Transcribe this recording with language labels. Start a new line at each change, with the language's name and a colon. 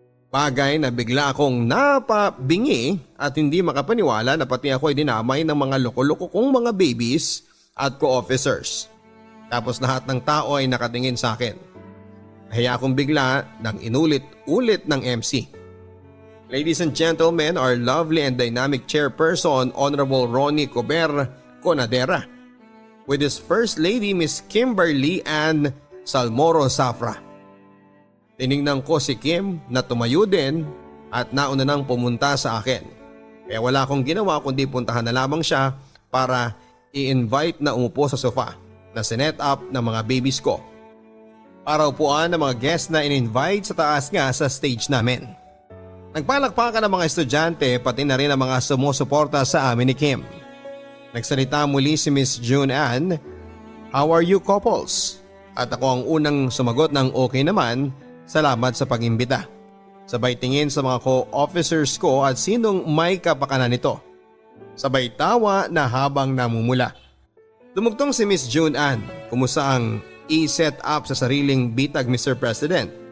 Filipino: Bagay na bigla akong napabingi at hindi makapaniwala na pati ako ay dinamay ng mga loko-loko kong mga babies at co-officers. Tapos lahat ng tao ay nakatingin sa akin. Nahiya akong bigla nang inulit-ulit ng MC.
English: Ladies and gentlemen, our lovely and dynamic chairperson, Honorable Ronnie Cober Conadera, with his First Lady Miss Kimberly Ann Salmoro Safra.
Filipino: Tiningnan ko si Kim na tumayo din at nauna nang pumunta sa akin. Kaya wala akong ginawa kundi puntahan na lamang siya para i-invite na umupo sa sofa na sinet up ng mga babies ko. Para upuan ng mga guests na in-invite sa taas nga sa stage namin. Nagpalakpakan ng mga estudyante pati na rin ang mga sumusuporta sa amin ni Kim. Nagsalita muli si Miss June Ann,
English: "How are you couples?"
Filipino: At ako ang unang sumagot ng okay naman, salamat sa pag-imbita. Sabay tingin sa mga co-officers ko at sinong may kapakanan nito. Sabay tawa na habang namumula. Dumugtong si Miss June Ann, kumusta ang i-set up sa sariling bitag Mr. President.